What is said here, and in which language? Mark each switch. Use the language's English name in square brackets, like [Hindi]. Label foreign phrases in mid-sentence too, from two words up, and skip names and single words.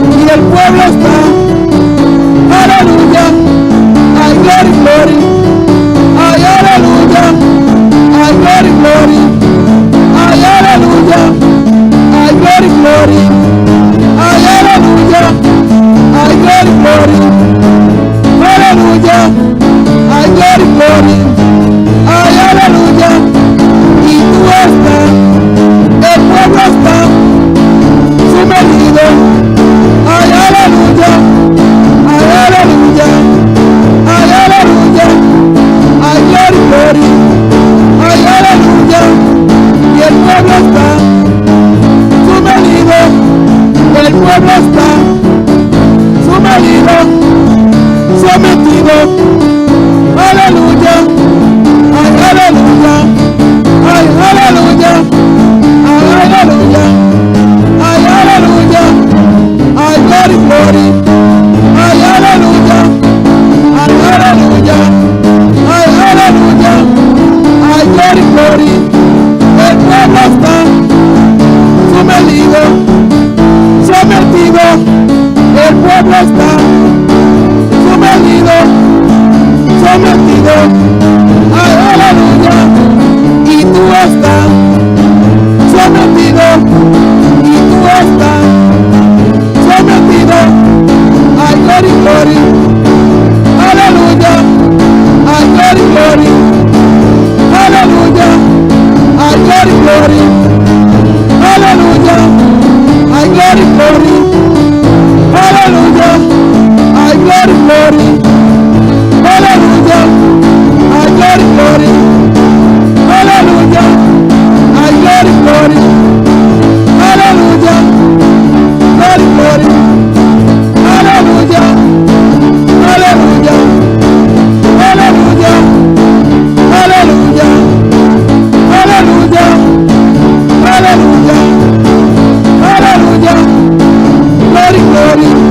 [Spanish] el pueblo está, aleluya, ay, [English] glory, glory, [Spanish] ay, aleluya, ay, [English] glory, glory, [Spanish] ay, aleluya, ay, [English] glory, glory, [Spanish] ay, aleluya, ay, [English] glory, glory, [Spanish] aleluya, ay, [English] glory, glory, [Spanish] ay, aleluya, y tú estás, el pueblo está sumergido, ay, aleluya, ay, aleluya, ay, aleluya, ay, [English] glory, glory, [Spanish] ay, aleluya, y el pueblo está sumergido, el pueblo está sumergido, sometido, aleluya, ay, aleluya, ay, aleluya, ay, aleluya, ay, aleluya, ay, [English] glory, glory, [Spanish] ay, aleluya, ay, aleluya, ay, aleluya, ay, [English] glory, glory, [Spanish] el pueblo está sumergido, sometido, el pueblo está sumergido, sometido, ay, aleluya, y tú estás sometido, y tú estás sometido, ay, [English] glory, glory, [Spanish] aleluya, ay, [English] glory, glory, [Spanish] aleluya, ay, [English] glory, glory, [Spanish] aleluya, ay, [English] glory, glory, [Spanish] aleluya, ay, [English] glory, glory, [Spanish] aleluya, ay, [English] glory, glory, [Spanish] aleluya, ay, [English] glory, glory, [Spanish] aleluya, [English] glory, glory, [Spanish] aleluya, aleluya, aleluya, aleluya, aleluya, aleluya, aleluya, [English] glory, glory,